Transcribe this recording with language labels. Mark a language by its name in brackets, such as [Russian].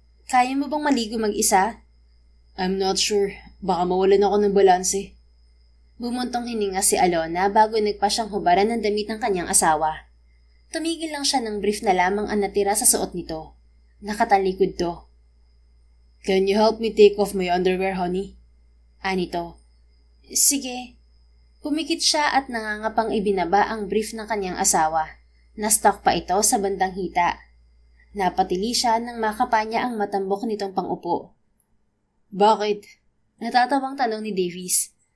[Filipino] Kaya mo bang maligo mag-isa? [English] I'm not sure. [Filipino] Baka mawalan ako ng balanse. Bumuntong hininga si Alona bago nagpa siyang hubaran ng damit ng kanyang asawa. Tumigil lang siya ng brief na lamang ang natira sa suot nito. Nakatalikod to. [English] Can you help me take off my underwear, honey? [Filipino] Anito. Sige. Pumikit siya at nangangapang ibinaba ang brief ng kanyang asawa. Na-stuck pa ito sa bandang hita. Napatili siya nang makapa niya ang matambok nitong pangupo. Bakit? Natatawang tanong ni Davis.